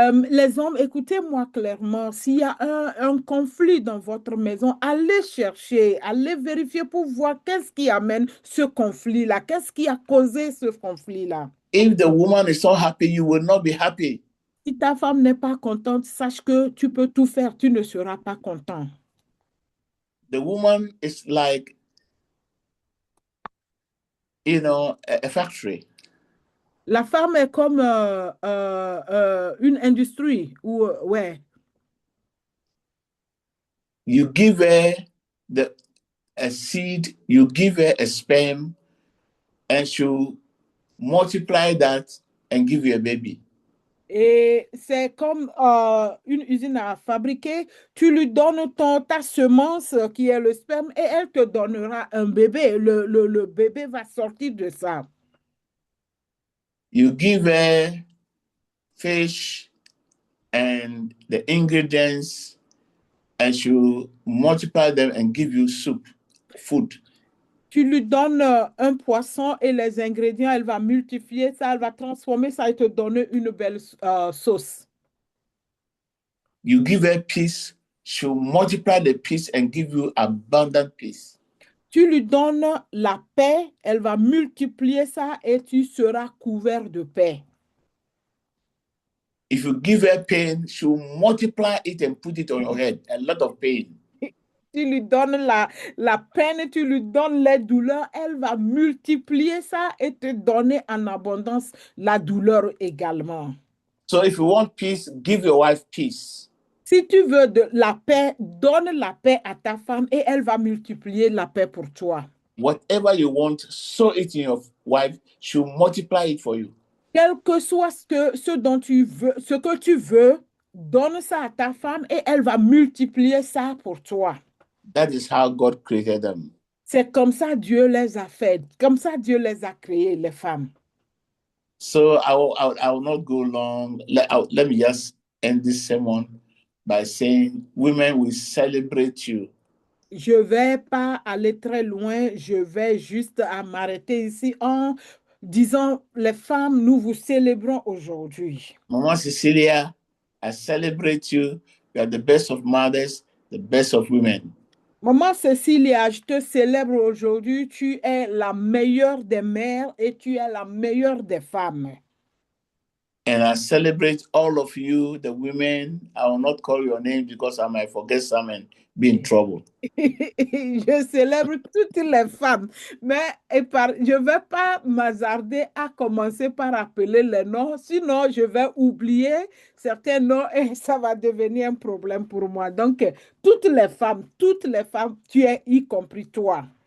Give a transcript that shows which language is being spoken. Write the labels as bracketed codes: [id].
[fr] Les hommes, écoutez-moi clairement, s'il y a un conflit dans votre maison, allez chercher, allez vérifier pour voir qu'est-ce qui amène ce conflit-là, qu'est-ce qui a causé ce conflit-là. [en] If the woman is not happy, you will not be happy. [fr] Si ta femme n'est pas contente, sache que tu peux tout faire, tu ne seras pas content. [en] The woman is like, a factory. [fr] La femme est comme une industrie où, ouais, [en] You give her a seed, you give her a sperm, and she'll multiply that and give you a baby. [fr] et c'est comme une usine à fabriquer. Tu lui donnes ta semence qui est le sperme et elle te donnera un bébé. Le bébé va sortir de ça. [en] You give her fish and the ingredients, and she'll multiply them and give you soup, food. [fr] Tu lui donnes un poisson et les ingrédients, elle va multiplier ça, elle va transformer ça et te donner une belle sauce. [en] You give her peace, she'll multiply the peace and give you abundant peace. [fr] Tu lui donnes la paix, elle va multiplier ça et tu seras couvert de paix. [en] If you give her pain, she'll multiply it and put it on your head. A lot of pain. [fr] Tu lui donnes la peine, tu lui donnes les douleurs, elle va multiplier ça et te donner en abondance la douleur également. [en] So if you want peace, give your wife peace. [fr] Si tu veux de la paix, donne la paix à ta femme et elle va multiplier la paix pour toi. [en] Whatever you want, sow it in your wife. She'll multiply it for you. [fr] Quel que soit ce dont tu veux, ce que tu veux, donne ça à ta femme et elle va multiplier ça pour toi. [en] That is how God created them. [fr] C'est comme ça Dieu les a fait, comme ça Dieu les a créés, les femmes. [en] So I will not go long. Let me just end this sermon by saying, women will celebrate you. [fr] Je ne vais pas aller très loin, je vais juste m'arrêter ici en disant, les femmes, nous vous célébrons aujourd'hui. [en] Mama Cecilia, I celebrate you. You are the best of mothers, the best of women. [fr] Maman Cécilia, je te célèbre aujourd'hui. Tu es la meilleure des mères et tu es la meilleure des femmes. [en] And I celebrate all of you, the women. I will not call your name because I might forget some and be in trouble. [fr] Je célèbre toutes les femmes, mais je ne vais pas m'hasarder à commencer par appeler les noms, sinon je vais oublier certains noms et ça va devenir un problème pour moi. Donc, toutes les femmes, tu es y compris toi.